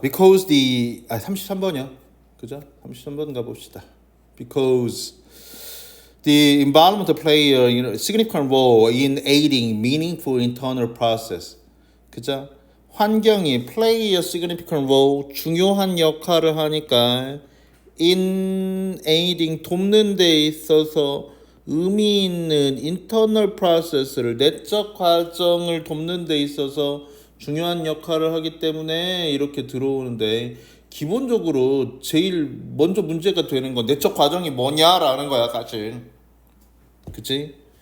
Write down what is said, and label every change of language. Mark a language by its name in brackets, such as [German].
[Korean] Because 33번이요. 그죠? 33번 가봅시다. [English] Because the environment play a significant role in aiding meaningful internal process. [Korean] 그죠? 환경이 play a significant role, 중요한 역할을 하니까 in aiding, 돕는 데 있어서 의미 있는 internal process 를, 내적 과정을 돕는 데 있어서 중요한 역할을 하기 때문에 이렇게 들어오는데, 기본적으로 제일 먼저 문제가 되는 건 내적 과정이 뭐냐라는 거야, 사실. 그치?